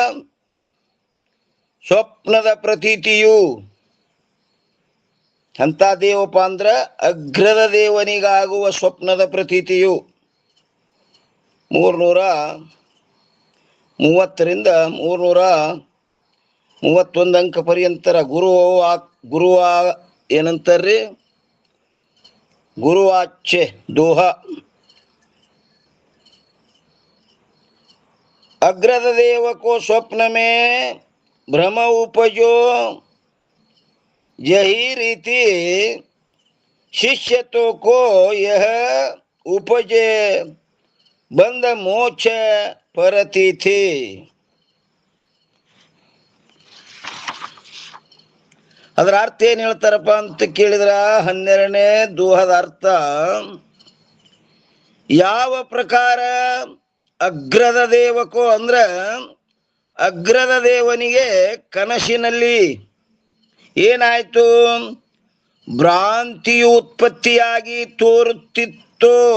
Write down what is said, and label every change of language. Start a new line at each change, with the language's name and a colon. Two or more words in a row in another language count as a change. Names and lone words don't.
Kannada: ಸ್ವಪ್ನದ ಪ್ರತೀತಿಯು ಅಂತ ದೇವಪ್ಪ ಅಂದ್ರ ಅಗ್ರದ ದೇವನಿಗಾಗುವ ಸ್ವಪ್ನದ ಪ್ರತೀತಿಯು 330ರಿಂದ 331 ಅಂಕ ಪರ್ಯಂತರ ಗುರುವ ಏನಂತಾರ್ರಿ, ಗುರುವಾಚ್ಯ ದೋಹ.
Hindi: अग्रद देव को स्वप्न में भ्रम उपजो, यही रीति शिष्यतों को यह उपजे बंद मोक्ष परती थी.
Kannada: ಅದರ ಅರ್ಥ ಏನ್ ಹೇಳ್ತಾರಪ್ಪ ಅಂತ ಕೇಳಿದ್ರ, 12ನೇ ದೋಹದ ಅರ್ಥ, ಯಾವ ಪ್ರಕಾರ ಅಗ್ರದ ದೇವಕೋ ಅಂದ್ರ ಅಗ್ರದ ದೇವನಿಗೆ ಕನಸಿನಲ್ಲಿ ಏನಾಯ್ತು, ಭ್ರಾಂತಿಯು ಉತ್ಪತ್ತಿಯಾಗಿ ತೋರುತ್ತಿತ್ತು.